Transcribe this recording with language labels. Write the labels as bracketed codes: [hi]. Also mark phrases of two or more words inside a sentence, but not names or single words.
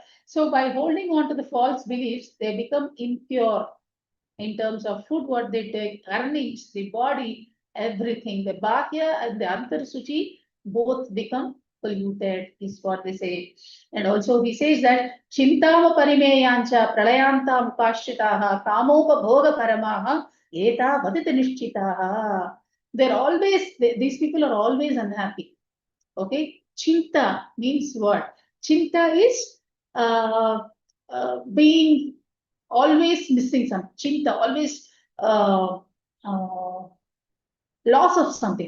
[en] So by holding on to the false beliefs, they become impure in terms of food, what they take, earnings, the body, everything. The Bhakya and the Antarsuchi both become polluted, is what they say. And also he says that [sa] चिन्ताम् अपरिमेयां च प्रलयान्ताम् उपाश्रिताः कामोपभोगपरमाः एतावद् इति निश्चिताः. [en] These people are always unhappy. Okay, Chinta means what? Chinta is being always missing some. Chinta, always loss of something.